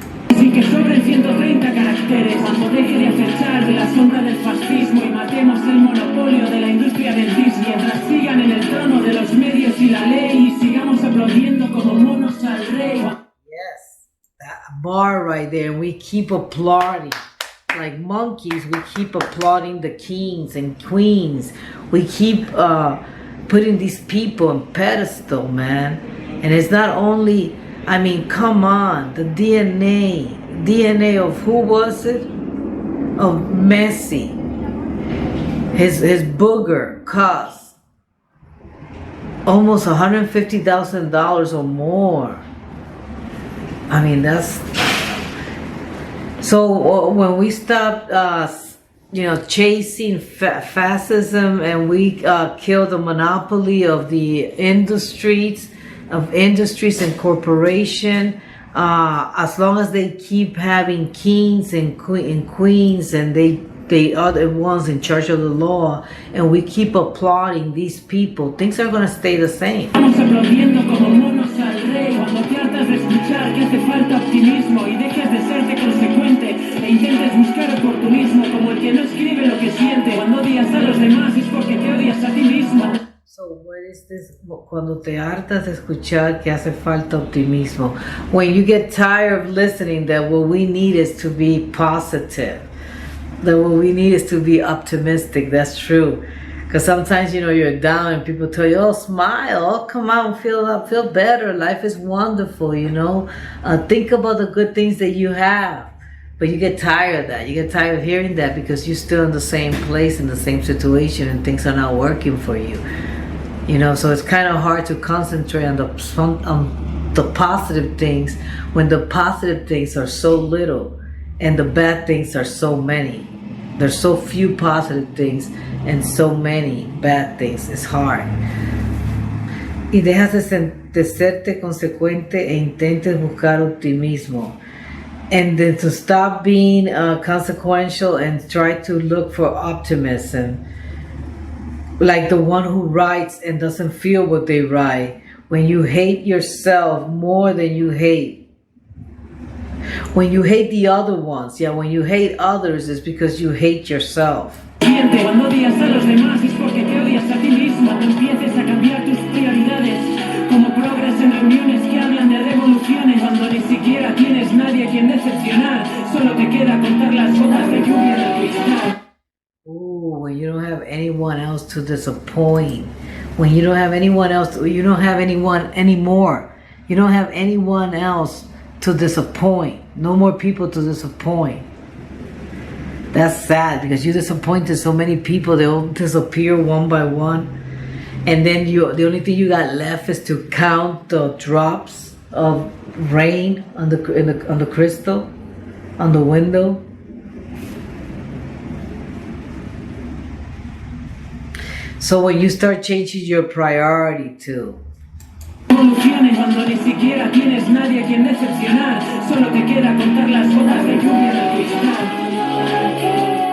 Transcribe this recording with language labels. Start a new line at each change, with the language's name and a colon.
Spanish: Así que sobren 130 caracteres cuando deje de acechar de la sombra del fascismo y matemos el monopolio de la industria del dis mientras sigan en el trono de los medios y la ley y sigamos aplaudiendo como monos al rey.
English: Yes, that bar right there, and we keep applauding. Like monkeys, we keep applauding the kings and queens. We keep putting these people on pedestal, man. And it's not only, I mean, come on, the DNA of who was it? Of Messi. His booger cost almost $150,000 or more. I mean, that's... So when we stopped, chasing fascism, and we killed the monopoly of the industries and corporation, as long as they keep having kings and queens, and they are the ones in charge of the law, and we keep applauding these people, things are going to stay the same.
Spanish: Estamos aplaudiendo como monos al rey cuando te hartas de escuchar que hace falta optimismo y dejes de serte consecuente e intentes buscar oportunismo como el que no escribe lo que siente. Cuando odias a los demás es porque te odias a ti mismo.
English: So what is this?
Spanish: Cuando te hartas de escuchar que hace falta optimismo.
English: When you get tired of listening that what we need is to be positive. That what we need is to be optimistic. That's true. Because sometimes, you're down and people tell you, oh, smile, oh, come on, feel better. Life is wonderful, Think about the good things that you have. But you get tired of that. You get tired of hearing that because you're still in the same place, in the same situation, and things are not working for you. So it's kind of hard to concentrate on the positive things when the positive things are so little and the bad things are so many. There's so few positive things and so many bad things. It's hard.
Spanish: Y dejas de serte consecuente e intentes buscar optimismo.
English: And then to stop being consequential and try to look for optimism. Like the one who writes and doesn't feel what they write. When you hate yourself more than you hate. When you hate the other ones, when you hate others, it's because you hate yourself.
Spanish: Cuando odias a los demás es porque te odias a ti mismo. Empieces a cambiar tus prioridades como progres en reuniones que hablan de revoluciones cuando ni siquiera tienes nadie a quien decepcionar. Solo te queda contar las gotas de lluvia del cristal.
English: Ooh, when you don't have anyone else to disappoint. When you don't have anyone else, you don't have anyone anymore. You don't have anyone else to disappoint. No more people to disappoint. That's sad because you disappointed so many people. They all disappear one by one, and then the only thing you got left is to count the drops of rain on the crystal, on the window. So when you start changing your priority too.
Spanish: Cuando ni siquiera tienes nadie a quien decepcionar, solo te queda contar las gotas de lluvia del cristal.